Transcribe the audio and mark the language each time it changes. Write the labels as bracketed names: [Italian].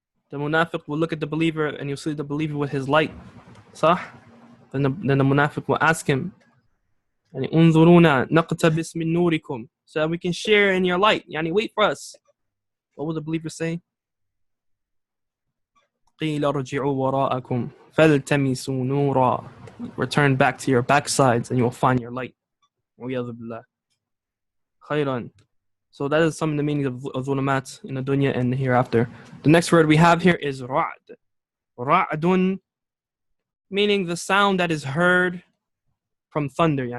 [English] The munafiq will look at the believer and you'll see the believer with his light. Sah? Then the munafiq will ask him, [Arabic] انظرونا نقتبس من نوركم, [English] so that we can share in your light. Yani, wait for us. What will the believer say? [Arabic] قيل ارجعوا وراءكم فالتمسوا نورا. [English] Return back to your backsides and you will find your light. [Arabic] وَيَذُ بِاللَّهِ. خيرا. [English] So that is some of the meanings of dhulumat in the dunya and the hereafter. The next word we have here is ra'd. Ra'dun, meaning the sound that is heard from thunder.